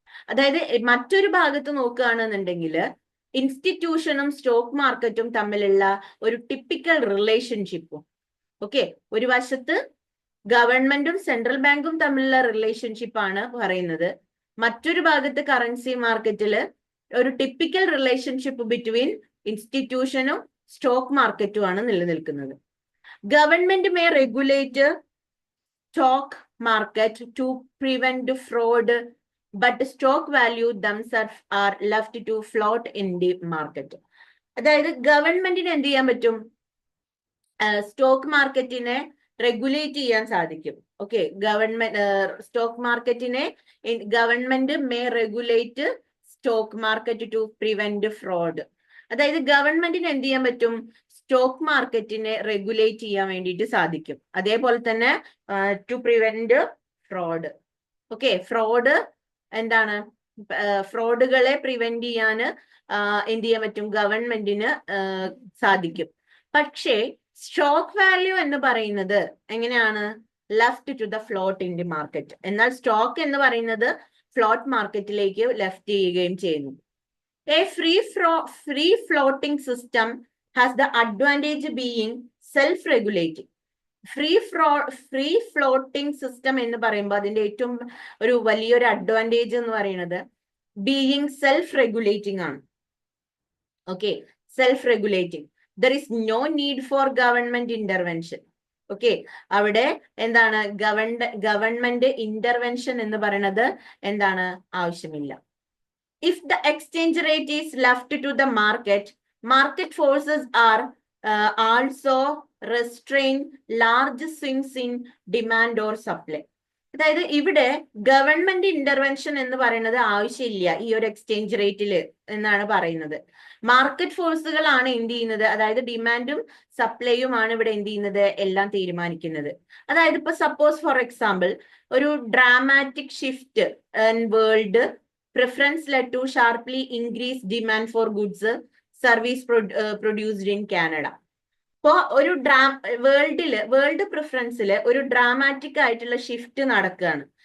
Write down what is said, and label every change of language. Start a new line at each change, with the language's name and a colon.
Malayalam: അതായത് മറ്റൊരു ഭാഗത്ത് നോക്കുകയാണെന്നുണ്ടെങ്കിൽ ഇൻസ്റ്റിറ്റ്യൂഷനും സ്റ്റോക്ക് മാർക്കറ്റും തമ്മിലുള്ള ഒരു ടിപ്പിക്കൽ റിലേഷൻഷിപ്പും, ഓക്കെ, ഒരു വശത്ത് ഗവൺമെന്റും സെൻട്രൽ ബാങ്കും തമ്മിലുള്ള റിലേഷൻഷിപ്പ് ആണ് പറയുന്നത്. മറ്റൊരു ഭാഗത്ത് കറൻസി മാർക്കറ്റിൽ ഒരു ടിപ്പിക്കൽ റിലേഷൻഷിപ്പ് ബിറ്റ്വീൻ ഇൻസ്റ്റിറ്റ്യൂഷനും സ്റ്റോക്ക് മാർക്കറ്റും ആണ് നിലനിൽക്കുന്നത്.
English: Government may regulate stock market to prevent fraud, but stock value themselves are left to float in the market.
Malayalam: അതായത് ഗവൺമെന്റിന് എന്ത് ചെയ്യാൻ പറ്റും, സ്റ്റോക്ക് മാർക്കറ്റിനെ റെഗുലേറ്റ് ചെയ്യാൻ സാധിക്കും.
English: Okay, stock മാർക്കറ്റിനെ government may regulate stock market to prevent fraud.
Malayalam: അതായത് ഗവൺമെന്റിന് എന്ത് ചെയ്യാൻ പറ്റും, സ്റ്റോക്ക് മാർക്കറ്റിനെ റെഗുലേറ്റ് ചെയ്യാൻ വേണ്ടിയിട്ട് സാധിക്കും. അതേപോലെ തന്നെ
English: To prevent fraud.
Malayalam: Okay, fraud എന്താണ്, ഫ്രോഡുകളെ പ്രിവെന്റ് ചെയ്യാൻ എന്ത് ചെയ്യാൻ പറ്റും, ഗവൺമെന്റിന് സാധിക്കും. പക്ഷേ സ്റ്റോക്ക് വാല്യൂ എന്ന് പറയുന്നത് എങ്ങനെയാണ്,
English: Left to the float in the market.
Malayalam: എന്നാൽ സ്റ്റോക്ക് എന്ന് പറയുന്നത് ഫ്ലോട്ട് മാർക്കറ്റിലേക്ക് ലെഫ്റ്റ് ചെയ്യുകയും ചെയ്യുന്നു.
English: A free floating system has the advantage being self-regulating.
Malayalam: Free floating system എന്ന് പറയുമ്പോൾ അതിന്റെ ഏറ്റവും ഒരു വലിയൊരു അഡ്വാൻറ്റേജ് എന്ന് പറയുന്നത്
English: being self regulating
Malayalam: ആണ്.
English: Okay, self regulating. There is no need for government intervention.
Malayalam: Okay, അവിടെ എന്താണ്, ഗവൺമെന്റ് ഇന്റർവെൻഷൻ എന്ന് പറയുന്നത് എന്താണ്, ആവശ്യമില്ല.
English: If the exchange rate is left to the market, Market forces are also restrain large swings in demand or supply.
Malayalam: അതായത് ഇവിടെ government intervention എന്ന് പറയുന്നത് ആവശ്യമില്ല ഈ ഒരു എക്സ്ചേഞ്ച് റേറ്റിൽ എന്നാണ് പറയുന്നത്. മാർക്കറ്റ് ഫോഴ്സുകളാണ് എന്ത് ചെയ്യുന്നത്, അതായത് ഡിമാൻഡും സപ്ലൈയുമാണ് ഇവിടെ എന്ത് ചെയ്യുന്നത്, എല്ലാം തീരുമാനിക്കുന്നത്. അതായത് ഇപ്പൊ
English: Suppose for example ഒരു dramatic shift in world preference led to sharply increased demand for goods service produced in Canada.
Malayalam: ഇപ്പോ ഒരു വേൾഡ് പ്രിഫറൻസില് ഒരു ഡ്രാമാറ്റിക് ആയിട്ടുള്ള ഷിഫ്റ്റ് നടക്കുകയാണ്.